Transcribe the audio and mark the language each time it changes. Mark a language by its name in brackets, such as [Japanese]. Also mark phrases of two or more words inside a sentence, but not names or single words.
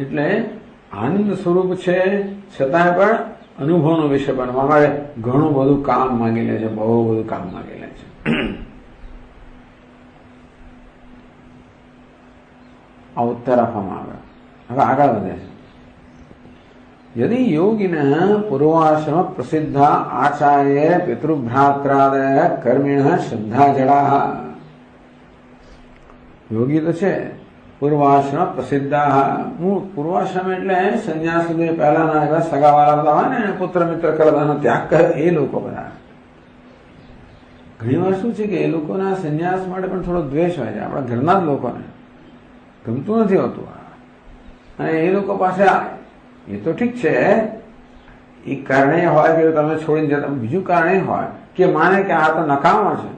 [Gujarati] એટલે આનંદ સ્વરૂપ છે, છતાંય પણ અનુભવનો વિષય બનવા માટે ઘણું બધું કામ માંગી લે છે, બહુ બધું કામ માંગી લે છે. આ ઉત્તર આપવામાં આવ્યો. હવે આગળ વધે છે. [Sanskrit] यदि योगिनः पूर्वाश्रम प्रसिद्धा आचार्य पितृभ्रात्रादय कर्मिणः श्रद्धा जड़ा. [Gujarati] યોગી તો છે [Sanskrit] पूर्वाश्रम प्रसिद्धा. [Gujarati] પૂર્વાશ્રમ એટલે સંન્યાસ સુધી પહેલાના એવા સગાવાળા બધા હોય ને, પુત્ર મિત્ર કરવાનો ત્યાગ કરે એ લોકો બધા. ઘણી વાર શું છે કે એ લોકોના સંન્યાસ માટે પણ થોડો દ્વેષ હોય છે, આપણા ઘરના જ લોકોને ગમતું નથી હોતું, અને એ લોકો પાસે એ તો ઠીક છે, એ કારણે હોય કે તમે છોડીને જતા, બીજું કારણે હોય કે માને કે આ તો નકામો છે.